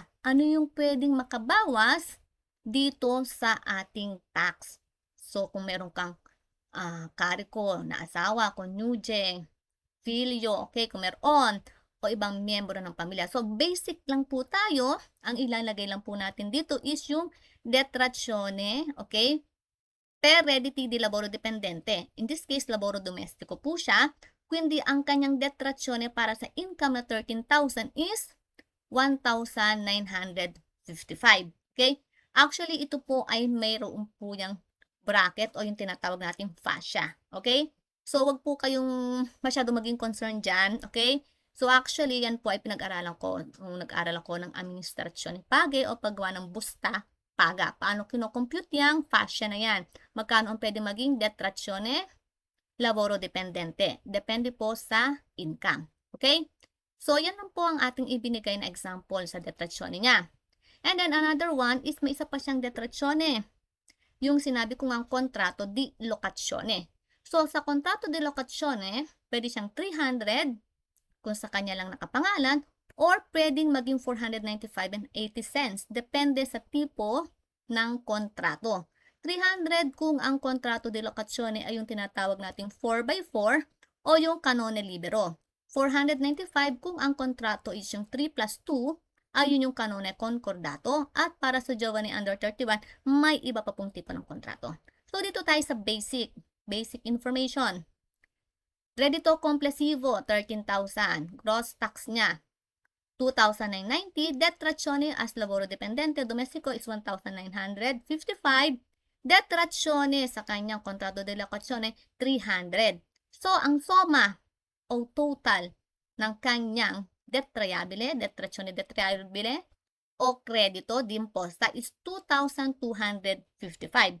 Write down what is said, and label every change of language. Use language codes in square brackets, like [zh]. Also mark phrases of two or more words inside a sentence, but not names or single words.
[tl] Ano yung pwedeng makabawas dito sa ating tax? So, kung meron kang kariko na asawa, [it] konyuge, filyo, [tl] okay, kung meron, o ibang miyembro ng pamilya. So, basic lang po tayo. Ang ilalagay lang po natin dito is yung detrazione, okay, [it] per redditi di lavoro dipendente. [en] In this case, [it] lavoro domestico [tl] po siya. Quindi, ang kanyang detrazione para sa income na 13,000 is 1,955. Okay? Actually, ito po ay mayroon po yung bracket o yung tinatawag nating fascia. Okay? So, wag po kayong masyado maging concerned dyan. Okay? So, actually, yan po ay pinag-aralan ko. Nung nag-aral ako ng administrasyon page o paggawa ng [it] busta paga. [tl] Paano kinocompute yung fascia na yan? Magkano ang pwede maging [it] detrazione lavoro dipendente? [tl] Depende po sa income. Okay? So, yan lang po ang ating ibinigay na example sa detrazione niya. And then, another one is may isa pa siyang detrazione. Yung sinabi ko nga [it] kontrato di locazione. [tl] So, sa [it] kontrato di locazione, [tl] pwede siyang 300 kung sa kanya lang nakapangalan or pwedeng maging 495.80 cents. Depende sa tipo ng kontrato. 300 kung ang [it] kontrato de locazione [tl] ay yung tinatawag nating 4x4 o yung [it] canone libero. [tl] 495 kung ang kontrato is yung 3+2 ay yun yung [it] canone concordato. [tl] At para sa Giovanni under 31, may iba pa pong tipo ng kontrato. So, dito tayo sa basic information. [it] Reddito complessivo, 13,000. [en] Gross tax [tl] niya, 2,990. [it] Detrazione as [en] lavoro dipendente domestico [it] is 1,955. [tl] Detrazione sa kanyang [it] kontrato de locazione, [tl] 300. So, ang soma o total ng kanyang [it] detrazione detrayabile [tl] o [it] kredito d'imposta [tl] is 2,255.